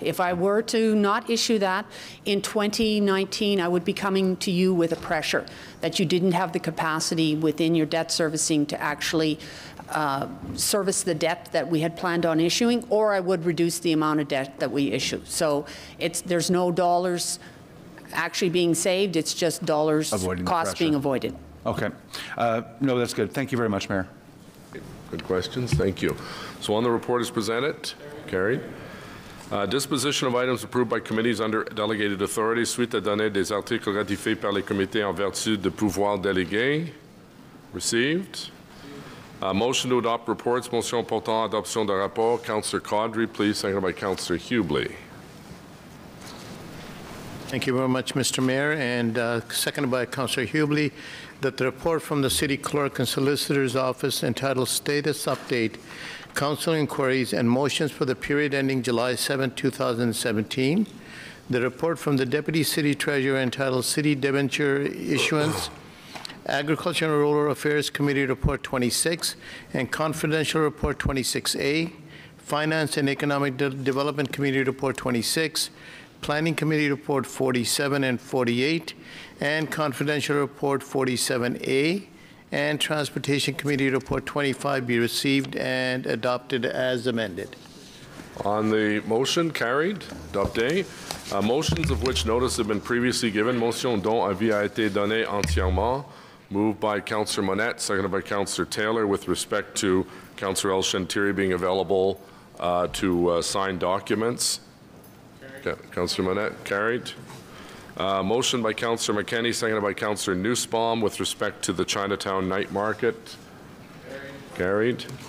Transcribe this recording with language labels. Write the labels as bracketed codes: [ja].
[en] If I were to not issue that in 2019, I would be coming to you with a pressure that you didn't have the capacity within your debt servicing to actually service the debt that we had planned on issuing, or I would reduce the amount of debt that we issue. So there's no dollars actually being saved, it's just dollars costs being avoided. Okay. No, that's good. Thank you very much, Mayor. Good questions. Thank you. So on the report is presented. Carried. Disposition of items approved by committees under delegated authority [fr] suite à donner des articles ratifiés par les comités en vertu de pouvoirs délégués. [en] Received. Motion to adopt reports. [fr] Motion portant adoption de rapport. [en] Councillor Caudry, please. Seconded by Councillor Hubley. Thank you very much, Mr. Mayor, and seconded by Councillor Hubley, that the report from the City Clerk and Solicitor's Office entitled Status Update, Council Inquiries and Motions for the period ending July 7, 2017, the report from the Deputy City Treasurer entitled City Debenture Issuance, Agriculture and Rural Affairs Committee Report 26, and Confidential Report 26A, Finance and Economic Development Committee Report 26, Planning Committee Report 47 and 48, and Confidential Report 47A, and Transportation Committee Report 25 be received and adopted as amended. On the motion, carried. [fr] Adopté. [en] Motions of which notice have been previously given. [fr] Motion dont avis a été donné entièrement. [en] Moved by Councillor Monette, seconded by Councillor Taylor, with respect to Councillor El Shantiri being available to sign documents. Councillor Monette, carried. Motion by Councillor McKenney, seconded by Councillor Nussbaum, with respect to the Chinatown night market. Carried.